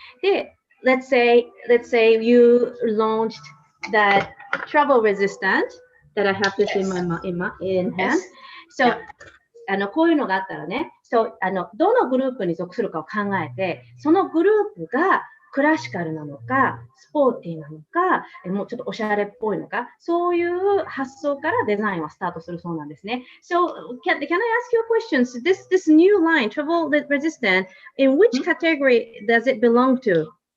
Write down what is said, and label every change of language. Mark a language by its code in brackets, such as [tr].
[en] で、let's say you launched that travel resistant that I have this in hand. [ja] So, こういうのがあったらね、どのグループに属するかを考えて、そのグループがクラシカルなのか、スポーティーなのか、もうちょっとおしゃれっぽいのか、そういう発想からデザインはスタートするそうなんですね。 [en] So, can I ask you a question? So this new line, travel resistant, in which category does it belong to?